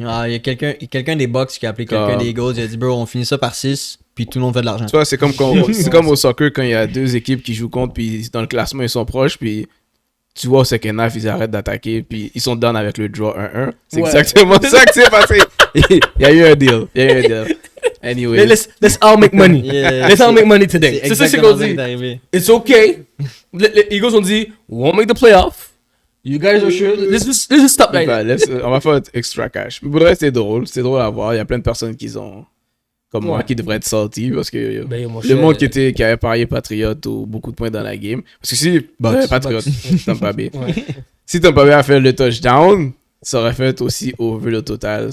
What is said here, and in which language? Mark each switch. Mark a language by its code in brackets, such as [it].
[fr] Il y a quelqu'un des Bucks qui a appelé quelqu'un des Eagles, il a dit bro, on finit ça par 6, puis tout le monde fait de l'argent. Tu vois, c'est comme au soccer quand il y a 2 équipes qui jouent contre, puis dans le classement ils sont proches, puis tu vois au second half ils arrêtent d'attaquer, puis ils sont down avec le draw 1-1. C'est exactement ça qui s'est passé. Il y a eu un deal. [en] Anyway. Let's all make money. Let's all make money today. [fr] C'est ça qu'on dit. [en] It's okay. [fr] Les Eagles ont dit, [en] we won't make the playoff. You guys are sure. Let's just stop right now. [fr] On va faire extra cash. Mais pour le reste, c'est drôle à voir. Il y a plein de personnes qui ont, comme moi, qui devraient être salty parce que le monde qui avait parié Patriot ou beaucoup de points dans la game. Parce que si Patriot, Tampa Bay. Si Tampa Bay a fait le touchdown, ça aurait fait aussi over le total.